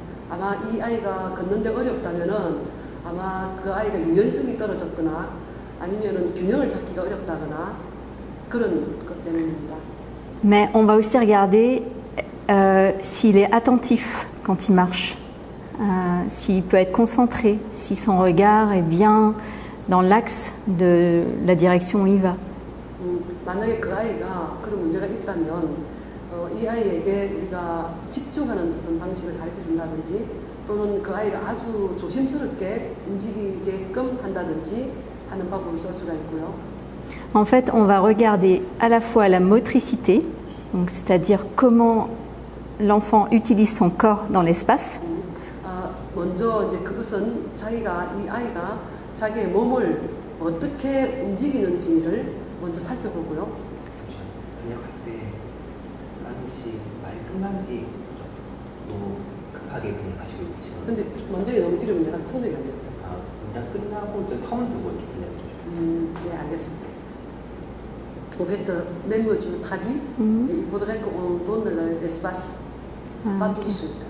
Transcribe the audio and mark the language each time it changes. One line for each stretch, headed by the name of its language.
Korean: 아마 이 아이가 걷는데 어렵다면은 아마 그 아이가 유연성이 떨어졌거나 아니면은 균형을 잡기가 어렵다거나 그런 것 때문입니다.
French: Mais on va aussi regarder s'il est attentif quand il marche, s'il peut être concentré, si son regard est bien dans l'axe de la direction où il va.
Korean: 만약에 그 아이가 그런 문제가 있다면 이 아이에게 우리가 집중하는 어떤 방식을 가르쳐 준다든지 또는 그 아이가 아주 조심스럽게 움직이게끔 한다든지 하는 방법을 쓸 수가 있고요.
French: En fait, on va regarder à la fois la motricité, donc c'est-à-dire comment l'enfant utilise son corps dans l'espace.
Korean: 먼저 이제 그것은 이 아이가 자기의 몸을 어떻게 움직이는지를 먼저 살펴보고요. 번역할 때 한시 말 끝난 뒤 너무 급하게 번역하시고 계시거든요. 근데 먼저 넘기려면 내가 통역이 안 됩니다. 문장 끝나고 좀 텀을 두고 좀 번역해 주세요. 네, 알겠습니다.
French: En fait, même tu traduis, il faudrait qu'on donne l'espace, pas tout de suite.